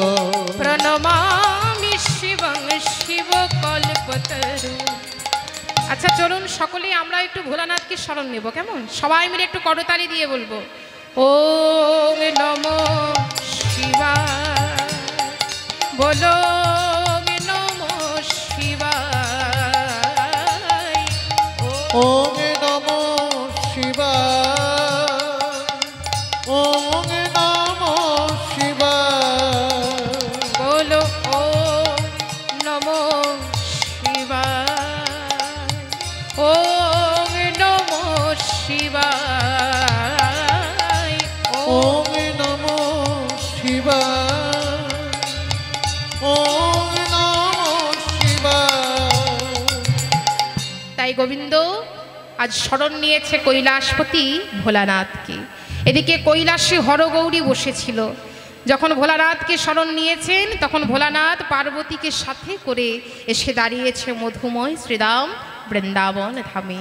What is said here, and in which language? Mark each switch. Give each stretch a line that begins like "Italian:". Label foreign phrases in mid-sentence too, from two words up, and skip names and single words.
Sanskrit: প্রণমামি শিবং শিব কল্পতরু।
Bangla: আচ্ছা চলুন সকলেই আমরা একটু ভোলানাথকে স্মরণ নেব, কেমন? সবাই মিলে একটু করতালি দিয়ে বলবো
Sanskrit: ওম নমো শিবায়,
Bangla: বলো
Sanskrit: ওম নমো শিবায়। ওম নমো শিবায়, ওম নমো শিবায়। বলো ওম নমো শিবায়, ওম নমো শিবায়। ওম নমো শিবায়, ওম নমো শিবায়।
Bangla: তাই গোবিন্দ আজ স্মরণ নিয়েছে কৈলাসপতি ভোলানাথকে। এদিকে কৈলাসে হরগৌরী বসেছিল। যখন ভোলানাথকে স্মরণ নিয়েছেন তখন ভোলানাথ পার্বতীকে সাথে করে এসে দাঁড়িয়েছে মধুময় শ্রীরাম বৃন্দাবন ধামে।